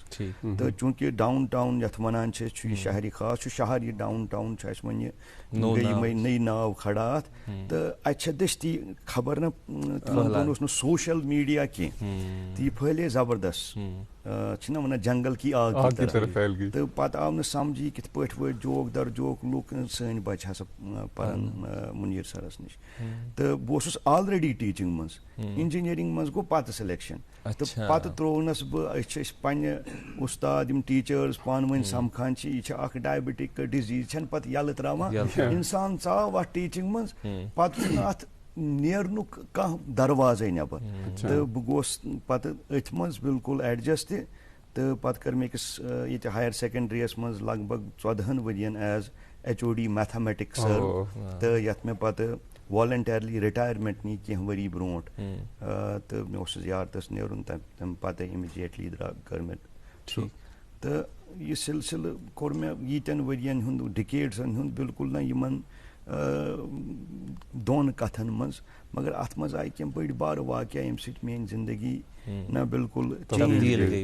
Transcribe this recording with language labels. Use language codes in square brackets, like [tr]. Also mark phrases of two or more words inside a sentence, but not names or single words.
[ks] تہٕ چوٗنٛکہِ ڈاوُن ٹاوُن یتھ ونان چھِ أسۍ چھُ یہِ شہرِ خاص, چھُ شہر یہِ ڈاوُن ٹاوُن چھُ اَسہِ وۄنۍ یہِ یِمے نٔے ناو کھڑا اتھ. تہٕ اتہِ چھےٚ دٔستی خبر نہ, تِمن دۄہن اوس نہٕ [en] social media [ks] کینٛہہ تہٕ یہِ پھٔہلے زبردست, چھِنہ ونان [ur] جنگل کی آگ کی طرح. [ks] تہٕ پتہٕ آو نہٕ سمجھی یہِ کِتھ پٲٹھۍ وٲتۍ جوک در جوک لُکھ, سٲنۍ بچہِ ہسا پرن مُنیٖر سرس نِش. تہٕ بہٕ اوسُس آلریڈی ٹیٖچنٛگ منٛز, انجینئرنگ منٛز گوٚو پتہٕ سِلیکشن. تہٕ پتہٕ ترٛوونس بہٕ, أسۍ چھِ پننہِ اُستاد یِم ٹیٖچٲرٕس پانہٕ ؤنۍ سمکھان چھِ, یہِ چھِ اکھ [en] diabetic disease, [ks] یہِ چھنہٕ پتہٕ یلہٕ تراوان. انسان ژاو اتھ ٹیٖچنٛگ منٛز, پتہٕ چھُنہٕ اتھ نیرنُک کانٛہہ دروازے نٮ۪بر. تہٕ بہٕ گوس پتہٕ أتھۍ منٛز بالکُل ایڈجسٹ تہِ. تہٕ پتہٕ کٔر مےٚ أکِس ییٚتہِ ہایر سیکنڈرٛیس منٛز لگ بگ 14 ؤرین [en] as HOD mathematics sir. [ks] تہٕ یتھ مےٚ پتہٕ [en] voluntarily retirement [ks] نی کینٛہہ ؤری برونٛٹھ. تہٕ مےٚ اوس زیارتس نیرُن, تمہِ پتہٕ اِمِجیٹلی کٔر مےٚ سُہ. تہٕ یہِ سلسلہٕ کوٚر مےٚ ییٖتٮ۪ن ؤرین ہُنٛد, ڈِکیڈسن ہُنٛد, بالکل نہ یِمن 2 کتھن منٛز, مگر اتھ منٛز آیہِ کینٛہہ بٔڑۍ بارٕ واقعہ ییٚمہِ سۭتۍ میٲنۍ زندگی نہ بالکل چینج گٔے.